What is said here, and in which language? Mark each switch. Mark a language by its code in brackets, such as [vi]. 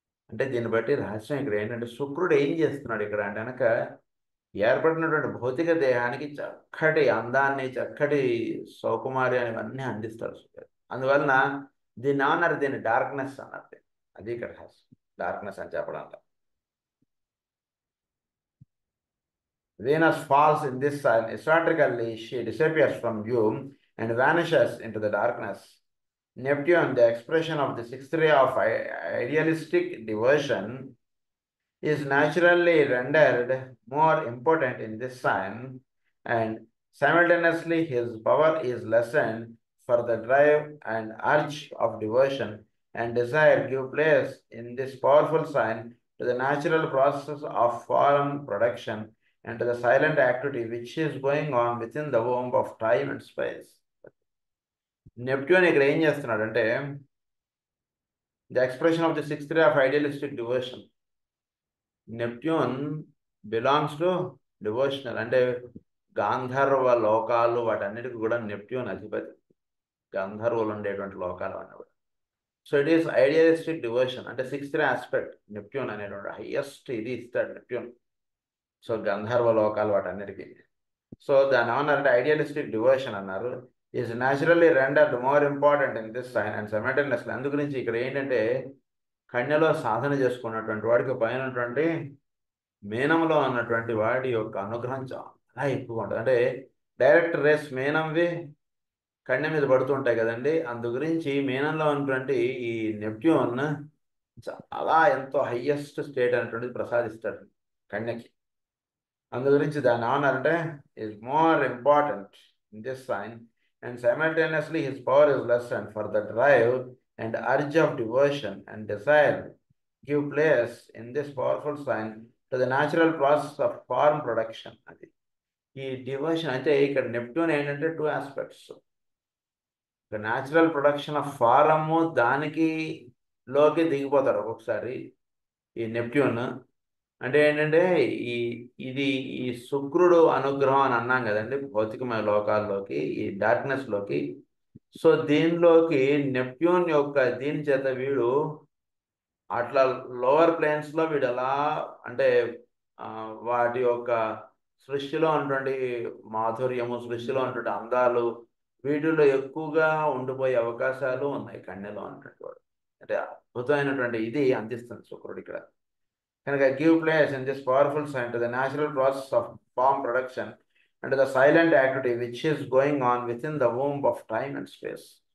[te] అంటే దీన్ని బట్టి రహస్యం ఇక్కడ ఏంటంటే శుక్రుడు ఏం చేస్తున్నాడు ఇక్కడ అంటే కనుక ఏర్పడినటువంటి భౌతిక దేహానికి చక్కటి అందాన్ని, చక్కటి సౌకుమార్యాన్ని ఇవన్నీ అందిస్తాడు శుక్రుడు. అందువలన దీన్ని ఏమన్నారు, దీన్ని డార్క్నెస్ అన్నారు. అది ఇక్కడ రహస్యం, డార్క్నెస్ అని చెప్పడం. [en] Venus falls in this sign. Historically, she disappears from view and vanishes into the darkness. Neptune, the expression of the sixth ray of idealistic devotion, is naturally rendered more important in this sign, and simultaneously his power is lessened, for the drive and urge of devotion and desire give place in this powerful sign to the natural process of form production and to the silent activity which is going on within the womb of time and space. [te] Neptune ఇక్కడ ఏం చేస్తున్నాడంటే [en] The expression of the sixth ray of idealistic devotion. [te] Neptune belongs to devotional, అంటే గాంధర్వ లోకాలు వాటన్నిటికీ కూడా Neptune అధిపతి. గంధర్వులు ఉండేటువంటి లోకాలు అన్నమాట. [en] so it is idealistic devotion, [te] అంటే సిక్స్త్ రే ఆస్పెక్ట్ నెప్ట్యూన్ అనేటువంటి హైయెస్ట్ ఇది ఇస్తాడు నెప్ట్యూన్. సో గంధర్వ లోకాలు వాటన్నిటికీ. సో దాని ఏమన్నారంటే ఐడియలిస్టిక్ డివోషన్ అన్నారు. [en] Is naturally rendered more important in this sign and simultaneously. [te] అందు గురించి ఇక్కడ ఏంటంటే కన్యలో సాధన చేసుకున్నటువంటి వాడికి పైనటువంటి మీనంలో ఉన్నటువంటి వాడి యొక్క అనుగ్రహం చాలా ఎక్కువ ఉంటుంది. అంటే డైరెక్ట్ రేస్ మీనంవి కన్య మీద పడుతుంటాయి కదండి. అందు గురించి మీనంలో ఉన్నటువంటి ఈ నెప్ట్యూన్ చాలా ఎంతో హైయెస్ట్ స్టేట్ అనేటువంటిది ప్రసాదిస్తాడు కన్యకి. అందు గురించి దాన్ని ఏమన్నారంటే [en] Is more important in this sign and simultaneously his power is lessened, for the drive and urge of devotion and desire give place in this powerful sign to the natural process of form production. [te] అది ఈ devotion అంటే ఇక్కడ Neptune ఏంటంటే two aspects. [en] the natural production of ఫారము [te] దానికి లోకి దిగిపోతారు ఒక్కొక్కసారి ఈ Neptune. అంటే ఏంటంటే ఇది ఈ శుక్రుడు అనుగ్రహం అని అన్నాం కదండి భౌతికమైన లోకాల్లోకి, ఈ డార్క్నెస్లోకి. సో దీనిలోకి నెప్ట్యూన్ యొక్క దీని చేత వీడు అట్లా లోవర్ ప్లేన్స్లో వీడు ఎలా అంటే వాటి యొక్క సృష్టిలో ఉన్నటువంటి మాధుర్యము, సృష్టిలో ఉన్నటువంటి అందాలు వీటిలో ఎక్కువగా ఉండిపోయే అవకాశాలు ఉన్నాయి కన్యలో ఉన్నటువంటి వాడు. అంటే అద్భుతమైనటువంటి ఇది అందిస్తుంది శుక్రుడు ఇక్కడ. [en] కనుక give place in this powerful sign to the natural process of form production and to the silent activity which is going on within the womb of time and space.